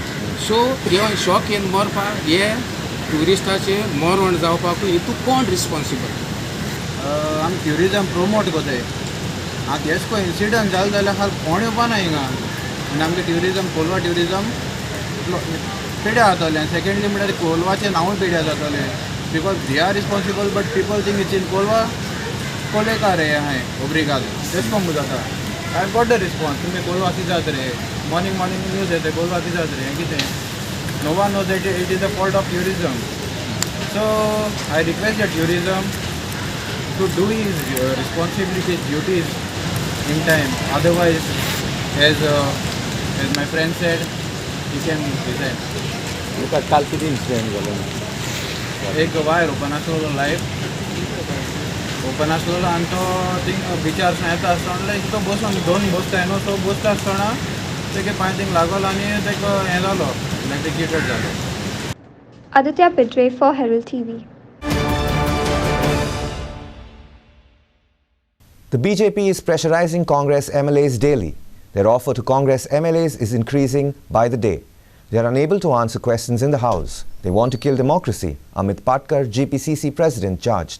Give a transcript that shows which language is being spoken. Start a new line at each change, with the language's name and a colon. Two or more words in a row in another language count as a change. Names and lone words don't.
Konkani: सो ह्यो शॉक येवन मरपाक हे ट्युरिस्टाचें मरण जावपाकूय हितून कोण रिस्पॉन्सिबल? आमी ट्युरिजम प्रमोट करताय. आतां हेच को इन्सिडंट जालो जाल्यार कोण येवपा ना हिंगा आनी आमगे ट्युरिजम कोलवा ट्युरिजम पेड्या जातलें. सेकेंडली म्हणल्यार कोलवाचें नांवूय पेड्या जातलें
English: because they are responsible but people think it's in Colva
Konkani: कोलेकार हे हाय ओब्रिगाद तेच कोण जाता.
English: I got the response.
Konkani: तुमी कोलवा कितें जाता रे,
English: morning news
Konkani: येता कोलवा कितें जाता रे, कितें
English: no one knows it is the fault of tourism. so I request the tourism to do his responsibilities, duties in time. Otherwise, as my friend said, he can resign.
Konkani: काल किती इन्सिडेंट झालो एक वायर ओपन आसलो लायफ ओपन आसलो आनी तो थिंग बिचार येता आसतना तो बसून दोन बसता न्हू तो बसता आसतना तेगे पांय थिंग लागलो आनी तेका हें जालो इलेक्ट्रिकेटेड जालो.
English: Aditya Pidre for Herald TV. The BJP is pressurizing Congress MLAs daily. Their offer to Congress MLAs is increasing by the day. They are unable to answer questions in the House. They want to kill democracy, Amit Patkar, GPCC president, charged.